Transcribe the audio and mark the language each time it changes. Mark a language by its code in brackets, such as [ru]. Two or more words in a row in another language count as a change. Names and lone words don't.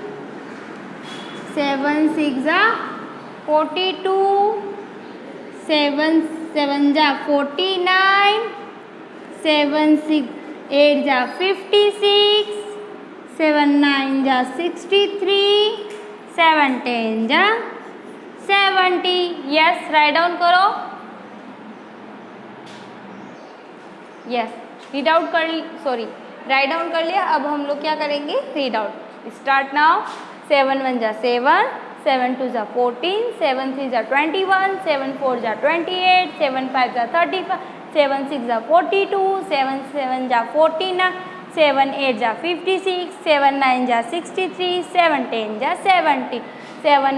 [hi] 7 6 जा 42, 7 7 जा 49, 7 6 8 जा 56, 7 9 जा 63, 7 10 जा 70। यस, [en] write down [hi] करो। यस, [en] read out [hi] कर, [en] sorry write down [hi] कर लिया। अब हम लोग क्या करेंगे, [en] Read out. Start now. [hi] 7 1 जा 7, 7 2 जा 14, 7 3 जा 21, 7 4 जा 28, 7 5 जा 35, 7 6 जा 42, 7 7 जा 49, 7 8 जा 56, 7 9 जा 63, 7 10 जा 70, 7